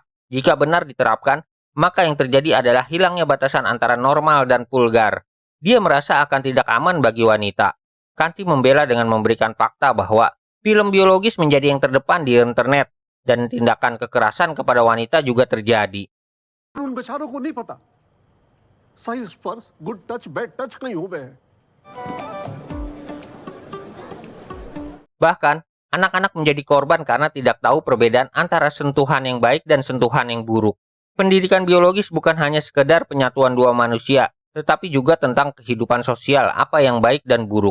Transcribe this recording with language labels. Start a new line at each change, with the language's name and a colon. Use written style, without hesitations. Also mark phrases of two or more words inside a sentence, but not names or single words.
Indonesian: Jika benar diterapkan, maka yang terjadi adalah hilangnya batasan antara normal dan vulgar. Dia merasa akan tidak aman bagi wanita. Kanti membela dengan memberikan fakta bahwa film biologis menjadi yang terdepan di internet dan tindakan kekerasan kepada wanita juga terjadi.
Hindi: उन बेचारों को नहीं पता सही स्पर्श
English: good touch bad touch
Hindi: कहीं हो गए हैं.
Indonesian: Bahkan, anak-anak menjadi korban karena tidak tahu perbedaan antara sentuhan yang baik dan sentuhan yang buruk. Pendidikan biologis bukan hanya sekedar penyatuan 2 manusia, tetapi juga tentang kehidupan sosial apa yang baik dan buruk.